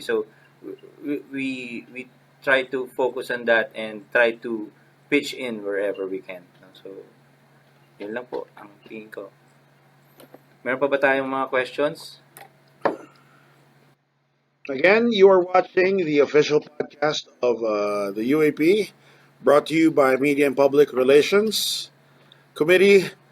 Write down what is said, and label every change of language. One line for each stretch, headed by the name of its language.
English: So we try to focus on that and try to pitch in wherever we can. No?
Filipino: So yun lang po ang tingin ko. Meron pa ba tayong mga questions?
English: Again, you are watching the official podcast of the UAP, brought to you by Media and Public Relations Committee.